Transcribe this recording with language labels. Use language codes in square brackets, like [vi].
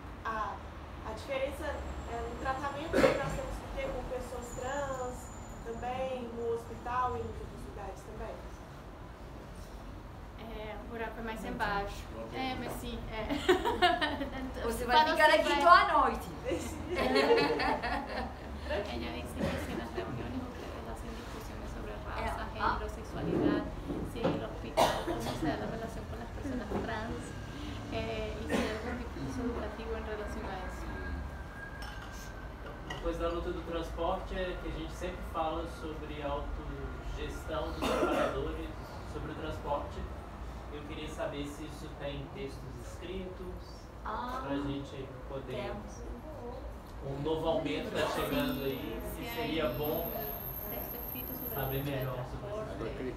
[pt] A diferença no tratamento que nós temos que ter com pessoas trans também, no hospital e em outras lugares também? O buraco é mais embaixo. Mas sim. Você vai ficar aqui toda a noite. [es] Ella dice que si en las reuniones ustedes hacen discusiones sobre raza, género, sexualidad, si en el hospital cómo se da la relación con las personas trans y si hay algún discurso educativo en relación a eso. [pt] Uma coisa da luta do transporte é que a gente sempre fala sobre a autogestão dos trabalhadores, sobre o transporte. Eu queria saber se isso tem textos escritos, para a gente poder... Um novo aumento está chegando aí e seria bom saber melhor sobre isso.